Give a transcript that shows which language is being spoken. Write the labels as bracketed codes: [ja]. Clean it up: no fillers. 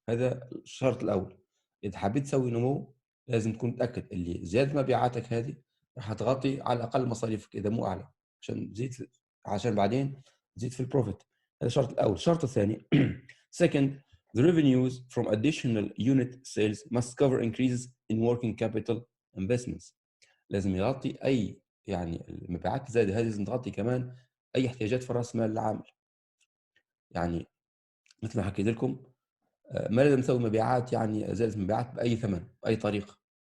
[ar] هذا الشرط الأول. إذا حبيت تسوي نمو لازم تكون متأكد اللي زيادة مبيعاتك هذه راح تغطي على الأقل مصاريفك إذا مو أعلى، عشان بعدين تزيد في البروفيت. هذا الشرط الأول. الشرط الثاني [en] second, the revenues from additional unit sales must cover increases in working capital investments. [ar] لازم يغطي أي، يعني المبيعات الزايدة هذه لازم تغطي كمان أي احتياجات في رأس مال العامل. يعني مثل ما حكيت لكم، ما لازم نسوي مبيعات يعني زائد مبيعات بأي ثمن بأي طريقة.